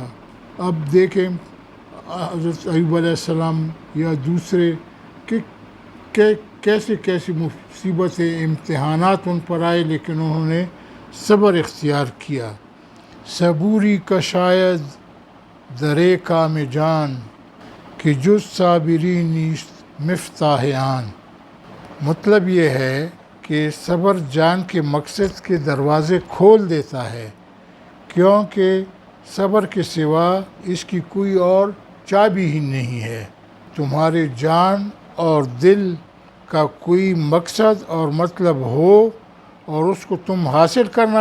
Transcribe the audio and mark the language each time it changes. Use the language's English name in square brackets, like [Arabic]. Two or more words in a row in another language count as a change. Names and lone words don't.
[Urdu] اب دیکھیں حضرت ایوب علیہ السلام یا دوسرے کہ کیسی مصیبتیں امتحانات ان پر آئے، لیکن انہوں نے صبر اختیار کیا۔ [Persian] صبوری کا شاید درے کام جان، کہ جز صابری نیست مفتاح آن۔ [Urdu] مطلب یہ ہے کہ صبر جان کے مقصد کے دروازے کھول دیتا ہے، کیونکہ صبر کے سوا اس کی کوئی اور چابی ہی نہیں ہے۔ تمہارے جان اور دل کا کوئی مقصد اور مطلب ہو اور اس کو تم حاصل کرنا